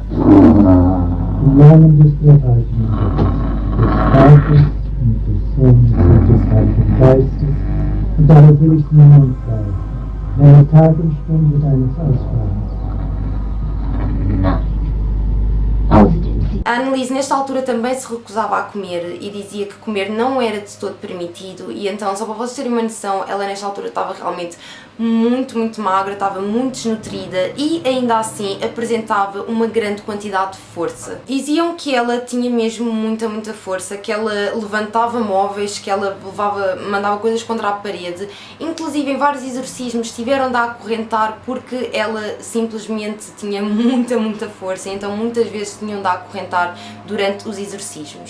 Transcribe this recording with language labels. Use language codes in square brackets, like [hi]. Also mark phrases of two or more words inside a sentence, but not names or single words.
[de] Im Namen des Dreifaltigen. Des Vaters und des Sohnes und des Heiligen Geistes. Und darauf will ich den Mund bleiben. Meine Tag und Stunde deines Ausfahrens. Nein. Außerdem sie. [pt] A Anneliese nesta altura também se recusava a comer e dizia que comer não era de todo permitido, e então, só para vocês terem uma noção, ela nesta altura estava realmente muito magra, estava muito desnutrida e ainda assim apresentava uma grande quantidade de força. Diziam que ela tinha mesmo muita força, que ela levantava móveis, que ela mandava coisas contra a parede, inclusive em vários exorcismos tiveram de a acorrentar porque ela simplesmente tinha muita força, então muitas vezes tinham de a acorrentar durante os exorcismos.